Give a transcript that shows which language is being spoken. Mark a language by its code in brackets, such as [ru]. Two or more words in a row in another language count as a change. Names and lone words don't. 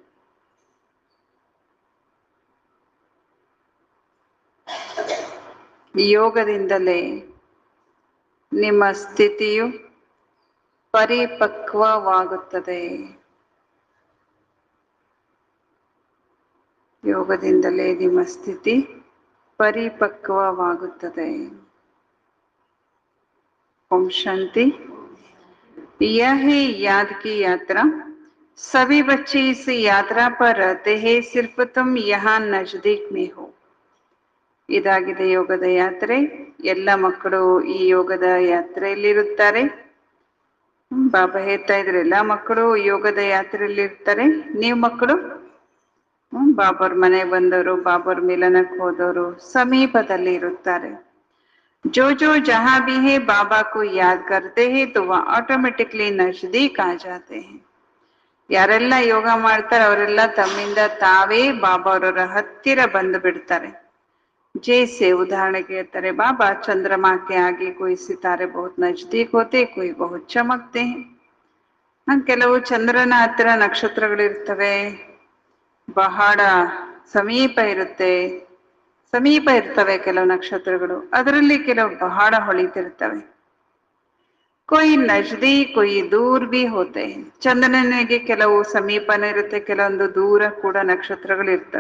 [kn] ಯೋಗದಿಂದಲೇ ನಿಮ್ಮ ಸ್ಥಿತಿಯು ಪರಿಪಕ್ವವಾಗುತ್ತದೆ. ಯೋಗದಿಂದಲೇ ನಿಮ್ಮ ಸ್ಥಿತಿ ಪರಿಪಕ್ವವಾಗುತ್ತದೆ. [hi] ओम शांति। यह है याद की यात्रा। सभी बच्चे इस यात्रा पर रहते हैं, सिर्फ तुम यहाँ नजदीक में हो। [kn] ಇದಾಗಿದೆ ಯೋಗದ ಯಾತ್ರೆ. ಎಲ್ಲ ಮಕ್ಕಳು ಈ ಯೋಗದ ಯಾತ್ರೆಯಲ್ಲಿರುತ್ತಾರೆ. ಬಾಬಾ ಹೇಳ್ತಾ ಇದ್ರೆ ಎಲ್ಲ ಮಕ್ಕಳು ಯೋಗದ ಯಾತ್ರೆಯಲ್ಲಿ ಇರ್ತಾರೆ. ನೀವು ಮಕ್ಕಳು ಬಾಬರ್ ಮನೆಗೆ ಬಂದವರು, ಬಾಬರ್ ಮಿಲನಕ್ಕೆ ಹೋದವರು ಸಮೀಪದಲ್ಲಿ ಇರುತ್ತಾರೆ. [hi] जो जो जहां भी है बाबा को याद करते हैं तो वह ऑटोमेटिकली नजदीक आ जाते हैं. [kn] ಯಾರೆಲ್ಲ ಯೋಗ ಮಾಡ್ತಾರೆ ಅವರೆಲ್ಲ ತಮ್ಮಿಂದ ತಾವೇ ಬಾಬಾ ಅವರ ಹತ್ತಿರ ಬಂದು ಬಿಡ್ತಾರೆ. जैसे ಉದಾಹರಣೆಗೆ ಹೇಳ್ತಾರೆ, [hi] बाबा चंद्रमा के आगे कोई सितारे बहुत नजदीक होते, कोई बहुत चमकते हैं. [kn] ಕೆಲವು ಚಂದ್ರನ ಹತ್ತಿರ ನಕ್ಷತ್ರಗಳಿರ್ತವೆ, ಬಹಳ ಸಮೀಪ ಇರ್ತವೆ ಕೆಲವು ನಕ್ಷತ್ರಗಳು, ಅದರಲ್ಲಿ ಕೆಲವು ಬಹಳ ಹೊಳಿತಿರ್ತವೆ. [hi] कोई नज़दीक कोई दूर भी होते. [kn] ಚಂದ್ರನಿಗೆ ಕೆಲವು ಸಮೀಪನೂ ಇರುತ್ತೆ, ಕೆಲವೊಂದು ದೂರ ಕೂಡ ನಕ್ಷತ್ರಗಳು ಇರ್ತವೆ.